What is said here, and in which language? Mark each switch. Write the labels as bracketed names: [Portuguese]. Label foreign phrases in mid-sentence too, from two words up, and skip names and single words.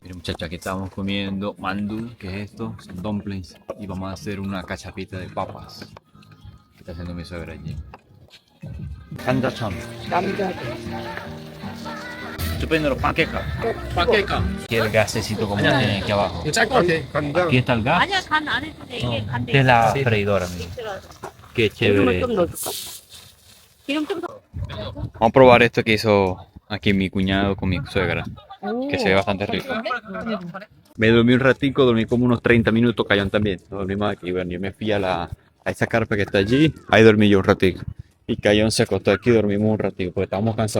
[Spanish] Miren, muchachos, aquí estamos comiendo mandu, que es esto, son dumplings. Y vamos a hacer una cachapita de papas. Que está haciendo mi suegra allí. Kanjachon. Estupendo, los panquecas. pan케이크. Aquí el gasecito como tiene aquí abajo. [Korean] 이거 짤것 같아. [Spanish] Aquí está el gas. [Korean] 아니야 간 안 해도 돼. 이게 간 돼. [Spanish] Esta es la freidora, miren. Qué chévere. [Korean] 기름 좀 더. [Spanish] Vamos a probar esto que hizo aquí mi cuñado con mi suegra. Que se ve bastante rico. Me dormí un ratico, dormí como unos 30 minutos, Cayón también. Nos dormimos aquí, bueno, yo me fui a esa carpa que está allí, ahí dormí yo un ratico. Y Cayón se acostó aquí, dormimos un ratico, porque estábamos cansados.